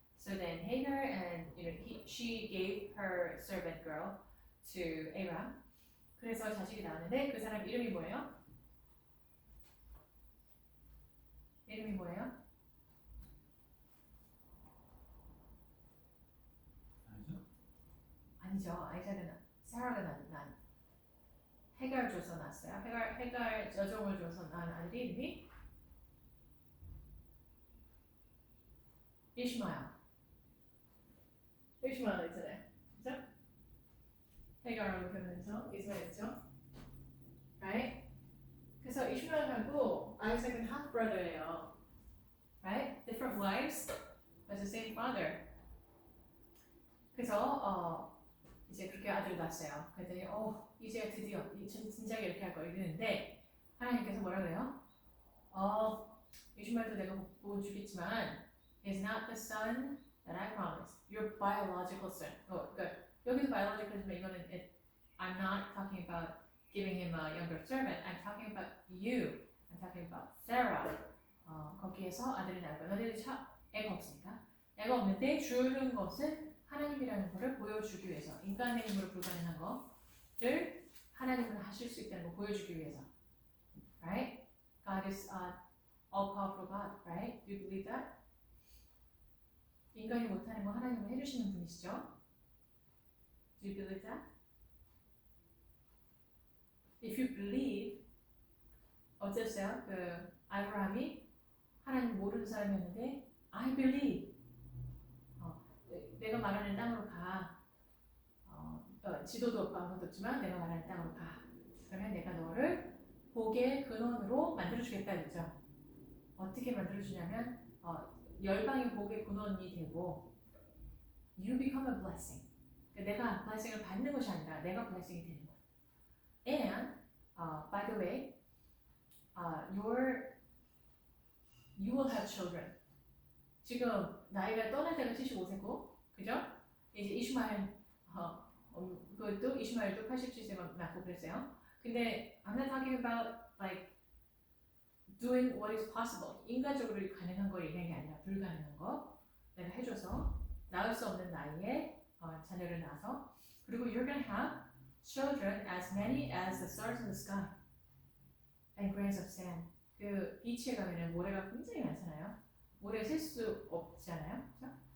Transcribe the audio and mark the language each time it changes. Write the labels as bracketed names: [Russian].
[English] So then Hagar and she gave her servant girl to Abraham. [Korean] 그래서 자식이 나왔는데 그 사람 이름이 뭐예요? 이름이 뭐예요? 아니죠. 아이작은 사라가 난 해갈 줘서 낳았어요. 해갈 여종을 줘서 낳은 아들이 이름이 이시마엘 있잖아요. 그죠? 해갈하고 결혼해서 이스마엘이죠. [English] Right? [Korean] 그래서 이시마엘하고 아이작은 half brother예요. [English] Right? Different wives, but the same father. [Korean] 그래서 이제 그렇게 아들을 낳았어요. 그랬더니 이제 드디어 진작에 이렇게 할 걸 이랬는데 하나님께서 뭐라 그래요? 이슈마엘도 내가 못 주겠지만 [English] is not the son that I promised. Your biological son. [Korean] 그러니까 여기서 biological이지만 이거는 [English] I'm not talking about giving him a younger servant. I'm talking about you. I'm talking about Sarah. [Korean] 거기에서 아들이 낳을 거야. 너희들이 애가 없으니까. 애가 없는데 주는 것은 하나님이라는 것을 보여주기 위해서, 인간의 힘으로 불가능한 것을 하나님은 하실 수 있다는 걸 보여주기 위해서. [English] Right? God is all powerful God. Right? Do you believe that? [Korean] 인간이 못하는 거 하나님은 해주시는 분이시죠? [English] Do you believe that? If you believe, [Korean] 어땠어요? 그 아브라함이 하나님 모르는 사람이었는데 [English] I believe. [Korean] 내가 말하는 땅으로 가. 지도도 없고 아무것도 없지만 내가 말하는 땅으로 가. 그러면 내가 너를 복의 근원으로 만들어주겠다 그랬죠. 어떻게 만들어주냐면 열방의 복의 근원이 되고 [English] You become a blessing. [Korean] 내가 blessing을 받는 것이 아니라 내가 blessing이 되는 거야. [English] And by the way, you will have children. [Korean] 지금 나이가 떠날 때가 75세고 그죠? 이제 이슈마엘 그것도 이슈마엘도 87세만 낳고 그랬어요. 근데 [English] I'm not talking about like doing what is possible. [Korean] 인간적으로 가능한 걸 얘기하는 게 아니라 불가능한 거 내가 해줘서 낳을 수 없는 나이에 자녀를 낳아서 그리고 [English] you're gonna have children as many as the stars in the sky and grains of sand. [Korean] 그 비치에 가면은 모래가 굉장히 많잖아요. 모래 셀 수 없잖아요. 그렇죠?